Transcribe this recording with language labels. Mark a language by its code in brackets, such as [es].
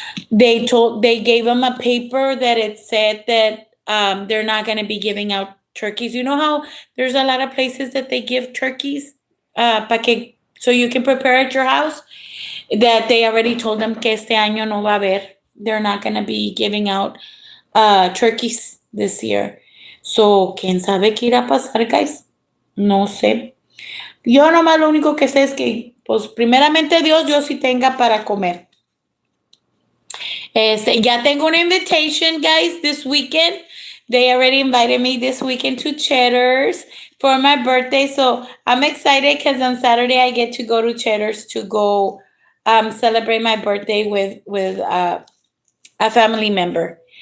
[en] They gave them a paper that it said that they're not going to be giving out turkeys. You know how there's a lot of places that they give turkeys so you can prepare at your house, that they already told them [es] que este año no va a haber. [en] They're not going to be giving out turkeys this year. [es] So, ¿quién sabe qué irá a pasar, guys? No sé. Yo nomás lo único que sé es que, pues, primeramente Dios sí tenga para comer. Ya tengo una [en] invitation, guys, this weekend. They already invited me this weekend to Cheddar's for my birthday. So I'm excited because on Saturday I get to go to Cheddar's to go celebrate my birthday with a family member.